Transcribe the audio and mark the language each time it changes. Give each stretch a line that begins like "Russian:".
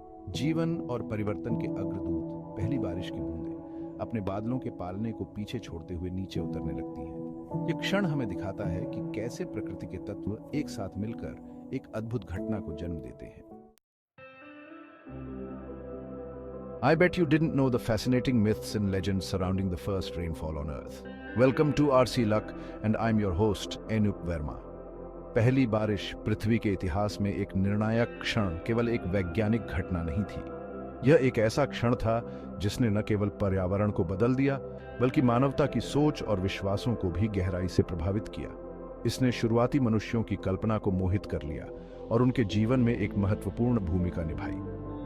Hindi: जीवन और परिवर्तन के अग्रदूत पहली बारिश की बूंदें अपने बादलों के पालने को पीछे छोड़ते हुए नीचे उतरने लगती हैं। यह क्षण हमें दिखाता है कि कैसे प्रकृति के तत्व एक साथ मिलकर एक अद्भुत घटना को जन्म देते हैं।
English: I bet you didn't know the fascinating myths and legends surrounding the first rainfall on Earth. Welcome to RC Luck and I'm your host Anup Verma.
Hindi: पहली बारिश पृथ्वी के इतिहास में एक निर्णायक क्षण केवल एक वैज्ञानिक घटना नहीं थी। यह एक ऐसा क्षण था जिसने न केवल पर्यावरण को बदल दिया बल्कि मानवता की सोच और विश्वासों को भी गहराई से प्रभावित किया। इसने शुरुआती मनुष्यों की कल्पना को मोहित कर लिया और उनके जीवन में एक महत्वपूर्ण भूमिका निभाई।